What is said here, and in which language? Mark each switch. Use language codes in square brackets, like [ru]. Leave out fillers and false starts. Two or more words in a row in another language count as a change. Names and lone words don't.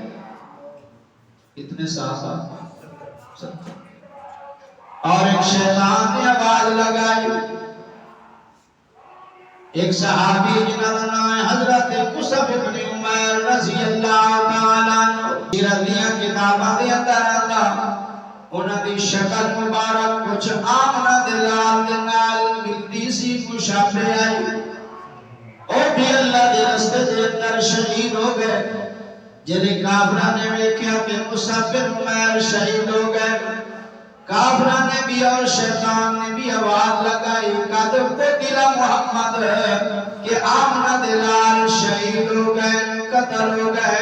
[pa] کتنے صحابہ؟ 70۔ اور ایک شیطان نے آواز لگائی، ایک صحابی جنہاں دا نام ہے حضرت مصعب بن عمیر [ar] رضی اللہ تعالیٰ عنہ، [pa] سیرتیاں کتاباں دے اندر آندا، انہاں دی شکل مبارک کچھ آمنہ دلال دے نال ملتی سی مشابہ آئی، اور بھی اللہ دے رستے دے اندر شہید ہو گئے۔ جنہیں کافران نے ویکھیا کہ مصعب بن عمیر شہید ہو گئے، کافران نے بھی اور شیطان نے بھی آواز لگائی [ar] قد قتل محمد [pa] کہ آمنہ دلال شہید ہو گئے، قتل ہو گئے۔